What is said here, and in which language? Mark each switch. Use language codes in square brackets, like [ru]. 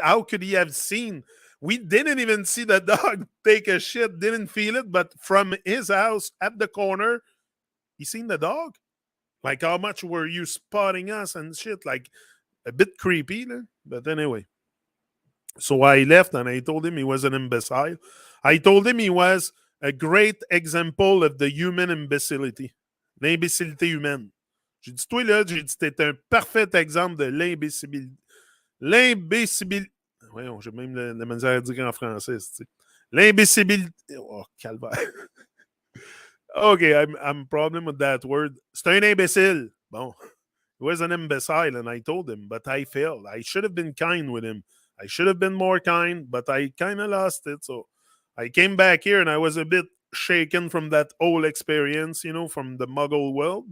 [en] How could he have seen? We didn't even see the dog take a shit, didn't feel it, but from his house at the corner, he seen the dog. Like, how much were you spotting us and shit? Like, a bit creepy, but anyway. So I left and I told him he was an imbecile. I told him he was a great example of the human imbecility. [fr] L'imbécilité humaine. J'ai dit, toi, là, t'es un parfait exemple de l'imbécilité. L'imbécilité. Voyons, j'ai même la misère à dire en français. L'imbécilité. Oh, calvaire. [en] Okay, I'm problem with that word. [fr] C'est un imbécile. Bon. [en] He was an imbecile, and I told him, but I failed. I should have been kind with him. I should have been more kind, but I kind of lost it. So I came back here, and I was a bit shaken from that whole experience, from the Muggle world.